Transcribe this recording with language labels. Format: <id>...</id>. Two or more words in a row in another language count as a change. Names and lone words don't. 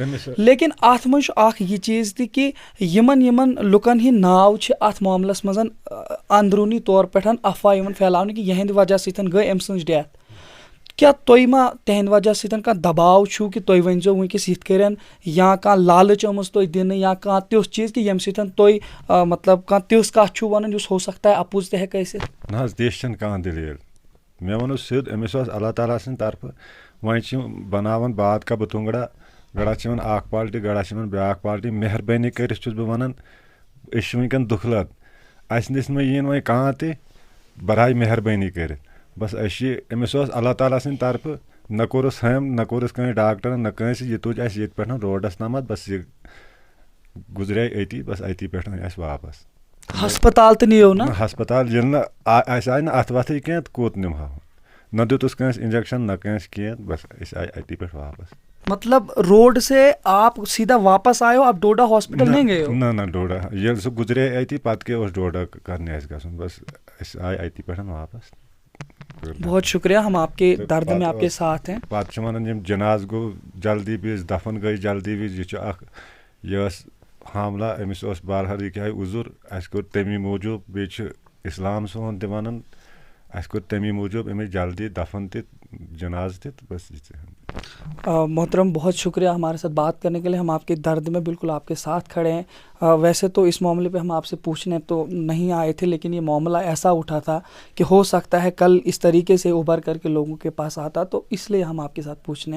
<ks>لیکِن اَتھ منٛز چھُ اَکھ یہِ چیٖز تہِ کہِ یِمن لُکَن ہِنٛدۍ ناو چھِ اَتھ معاملَس منٛز اندروٗنی طور پٮ۪ٹھ اَفواہ یِوان پھیلاونہٕ کہِ یِہنٛدِ وجہ سۭتۍ گٔے أمۍ سٕنٛز ڈیتھ. کیٛاہ تُہۍ ما تِہنٛدِ وجہ سۭتۍ کانٛہہ دباو چھُو کہِ تُہۍ ؤنۍزیو وٕنکٮ۪س یِتھ کٔنۍ یا کانٛہہ لالٕچ آمٕژ تۄہہِ دِنہٕ یا کانٛہہ تیُتھ چیٖز کہِ ییٚمہِ سۭتۍ تُہۍ مطلب کانٛہہ تِژھ کَتھ چھُو وَنان یُس</ks> <ur>ہو سکتا ہے</ur> <ks>اَپُز تہِ ہٮ۪کہِ ٲسِتھ؟ نہ حظ تِژھ چھَنہٕ کانٛہہ دٔلیٖل. مےٚ ووٚنُس سیوٚد, أمِس اوس اللہ تعالیٰ سٕنٛدِ طرفہٕ, وۄنۍ چھِ بَناوان</ks> <ur>بات کا بتونٛگڑا,</ur> <ks>گڑا چھِ یِوان اَکھ پالٹی, گڑا چھِ یِوان بیٛاکھ پالٹی. مہربٲنی کٔرِتھ چھُس بہٕ وَنان أسۍ چھِ وٕنکٮ۪ن دُکھ لَت, اَسہِ نِش مہ یِیِن وۄنۍ کانٛہہ تہِ, برایے مہربٲنی کٔرِتھ. بَس أسۍ چھِ أمِس اوس اللہ تعالیٰ سٕنٛدِ طرفہٕ, نہ کوٚرُس ہُمۍ نہ کوٚرُس کٲنٛسہِ ڈاکٹرن نہ کٲنٛسہِ, یہِ تُج اَسہِ ییٚتہِ پٮ۪ٹھ روڈَس تامَتھ, بَس یہِ گزرے اتی بس اتی پہ اس واپس ہسپتال تو نیو نا ہسپتال ییٚلہِ نہٕ اَسہِ آیہِ نہٕ اَتھ وَتھٕے کینٛہہ تہٕ کوٚت نِمہو نہ دیُتُس کٲنٛسہِ اِنجَکشَن نہ کٲنٛسہِ کینٛہہ بس أسۍ آیہِ اَتی پٮ۪ٹھ واپس.</ks> <ur>مطلب روڈ سے آپ سیدھا واپس آئے ہو, آپ ڈوڈا ہاسپٹل نہیں گئے ہو؟</ur> <ks>نہ ڈوڈا ییٚلہِ سُہ گُزرے اتی پتہٕ کیٛاہ اوس ڈوڈا کرنہِ اَسہِ گژھُن بس أسۍ آیہِ اَتی پٮ۪ٹھ واپس.</ks> <ur>بہت شکریہ, ہم آپ کے درد میں آپ کے ساتھ ہیں.</ur> <ks>پتہٕ چھِ وَنان یِم جناز گوٚو جلدی وِز دفن گٔے جلدی وِز, یہِ چھُ اکھ یہِ ٲس حاملہ أمِس اوس بہرحال یہِ کیٛاہ عُذر اَسہِ کوٚر تَمی موٗجوٗب, بیٚیہِ چھِ اِسلام سون تہِ وَنان اَسہِ کوٚر تَمی موٗجوٗب أمِس جلدی دفن تہِ جناز تہِ تہٕ بس یہِ.</ks> <ur>محترم بہت شکریہ ہمارے ساتھ بات کرنے کے لیے, ہم آپ کے درد میں بالکل آپ کے ساتھ کھڑے ہیں. ویسے تو اس معاملے پہ ہم آپ سے پوچھنے تو نہیں آئے تھے, لیکن یہ معاملہ ایسا اٹھا تھا کہ ہو سکتا ہے کل اس طریقے سے ابھر کر کے لوگوں کے پاس آتا, تو اس لیے ہم آپ کے ساتھ پوچھنے.</ur>